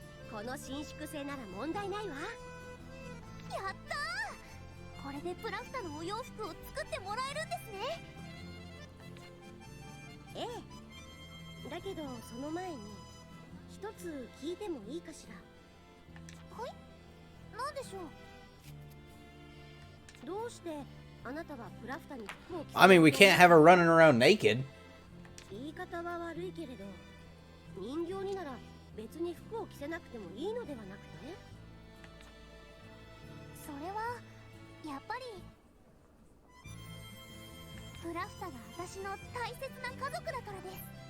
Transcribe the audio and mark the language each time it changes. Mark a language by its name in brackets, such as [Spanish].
[Japanese] この伸縮性なら問題ないわ。やったー。これでプラフタのお洋服を作ってもらえるんですね。ええ、だけどその前に一つ聞いてもいいかしら。はい、なんでしょう。どうしてあなたはプラフタに服を着せ [English] I mean, we can't have her running around naked. [Japanese] 言い方は悪いけれど、人形になら別に服を着せなくてもいいのではなくて？それはやっぱりプラフタが私の大切な家族だからです。